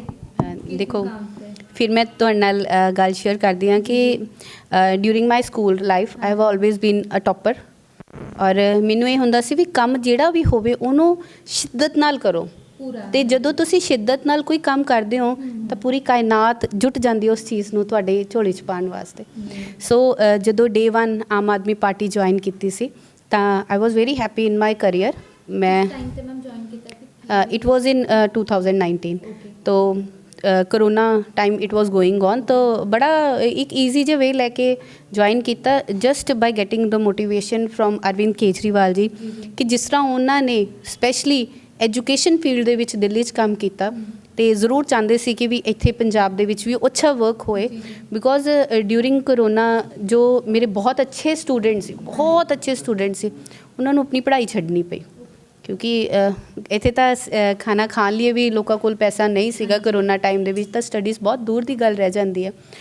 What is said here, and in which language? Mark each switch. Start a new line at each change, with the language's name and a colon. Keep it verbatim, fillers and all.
Punjabi: ਅ, ਦੇਖੋ ਫਿਰ ਮੈਂ ਤੁਹਾਡੇ ਨਾਲ ਅ, ਗੱਲ ਸ਼ੇਅਰ ਕਰਦੀ ਹਾਂ ਕਿ
English: during my school life I have always been a topper,
Punjabi: ਔਰ ਮੈਨੂੰ ਇਹ ਹੁੰਦਾ ਸੀ ਵੀ ਕੰਮ ਜਿਹੜਾ ਵੀ ਹੋਵੇ ਉਹਨੂੰ ਸ਼ਿੱਦਤ ਨਾਲ ਕਰੋ, ਪੂਰਾ ਤੇ ਜਦੋਂ ਤੁਸੀਂ ਸ਼ਿੱਦਤ ਨਾਲ ਕੋਈ ਕੰਮ ਕਰਦੇ ਹੋ ਤਾਂ ਪੂਰੀ ਕਾਇਨਾਤ ਜੁਟ ਜਾਂਦੀ ਹੈ ਉਸ ਚੀਜ਼ ਨੂੰ ਤੁਹਾਡੇ ਝੋਲੇ 'ਚ ਪਾਉਣ ਵਾਸਤੇ। ਸੋ ਅ, ਜਦੋਂ ਡੇ ਵਨ ਆਮ ਆਦਮੀ ਪਾਰਟੀ ਜੁਆਇਨ ਕੀਤੀ ਸੀ ਤਾਂ
English: I was very happy in my career.
Punjabi: ਮੈਂ ਟਾਈਮ ਤੇ ਮੈਮ ਜੁਆਇਨ ਕੀਤਾ ਸੀ।
English: It was in two thousand nineteen, Okay.
Hindi: तो corona time
English: it was going on,
Hindi: तो बड़ा एक ईजी जे वे लेके ज्वाइन किया
English: just by getting the motivation from
Hindi: Arvind Kejriwal ji जी, जी। कि जिस तरह उन्होंने स्पेशली एजुकेशन फील्ड
Punjabi: ਦੇ ਵਿੱਚ ਦਿੱਲੀ 'ਚ ਕੰਮ ਕੀਤਾ ਤੇ ਜ਼ਰੂਰ ਚਾਹੁੰਦੇ ਸੀ ਕਿ ਵੀ ਇੱਥੇ ਪੰਜਾਬ ਦੇ ਵਿੱਚ ਵੀ ਅੱਛਾ ਵਰਕ ਹੋਏ, ਜੀ, ਜੀ।
English: because during
Punjabi: ਕਰੋਨਾ ਜੋ ਮੇਰੇ ਬਹੁਤ ਅੱਛੇ ਸਟੂਡੈਂਟ ਸੀ, ਬਹੁਤ ਅੱਛੇ ਸਟੂਡੈਂਟ ਸੀ, ਉਹਨਾਂ ਨੂੰ ਆਪਣੀ ਪੜ੍ਹਾਈ ਛੱਡਣੀ ਪਈ ਕਿਉਂਕਿ ਅ, ਇੱਥੇ ਤਾਂ ਸ- ਅ, ਖਾਣਾ ਖਾਣ ਲਈ ਵੀ ਲੋਕਾਂ ਕੋਲ ਪੈਸਾ ਨਹੀਂ ਸੀਗਾ ਕਰੋਨਾ ਟਾਈਮ ਦੇ ਵਿੱਚ, ਤਾਂ ਸਟੱਡੀਜ਼ ਬਹੁਤ ਦੂਰ ਦੀ ਗੱਲ ਰਹਿ ਜਾਂਦੀ ਹੈ।